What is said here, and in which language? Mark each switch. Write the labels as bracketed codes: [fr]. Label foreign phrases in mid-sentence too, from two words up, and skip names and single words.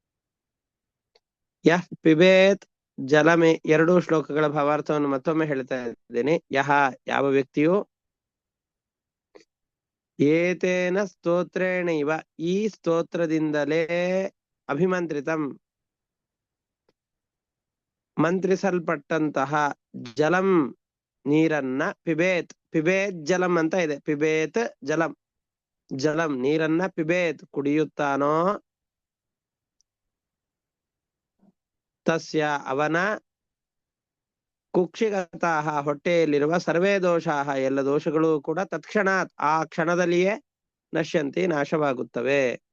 [sa] ಯಹ್ ಪಿಬೇತ್ ಜಲಮೆ [kn] ಎರಡೂ ಶ್ಲೋಕಗಳ ಭಾವಾರ್ಥವನ್ನು ಮತ್ತೊಮ್ಮೆ ಹೇಳ್ತಾ ಇದ್ದೇನೆ. ಯಹ ಯಾವ ವ್ಯಕ್ತಿಯು [sa] ಏತೇನ ಸ್ತೋತ್ರೇಣ ಇವ, [kn] ಈ ಸ್ತೋತ್ರದಿಂದಲೇ ಅಭಿಮಂತ್ರಿತಂ ಮಂತ್ರಿಸಲ್ಪಟ್ಟಂತಹ ಜಲಂ ನೀರನ್ನ ಪಿಬೇತ್, [sa] ಪಿಬೇತ್ ಜಲಂ [kn] ಅಂತ ಇದೆ, [sa] ಪಿಬೇತ್ ಜಲಂ, ಜಲಂ [kn] ನೀರನ್ನ ಪಿಬೇತ್ ಕುಡಿಯುತ್ತಾನೋ, ತಸ್ಯ ಅವನ ಕುಕ್ಷಿಗತಾಹ ಹೊಟ್ಟೆಯಲ್ಲಿರುವ [sa] ಸರ್ವೇ ದೋಷಾಹ [kn] ಎಲ್ಲ ದೋಷಗಳು ಕೂಡ ತತ್ಕ್ಷಣಾತ್ ಆ ಕ್ಷಣದಲ್ಲಿಯೇ ನಶ್ಯಂತಿ ನಾಶವಾಗುತ್ತವೆ.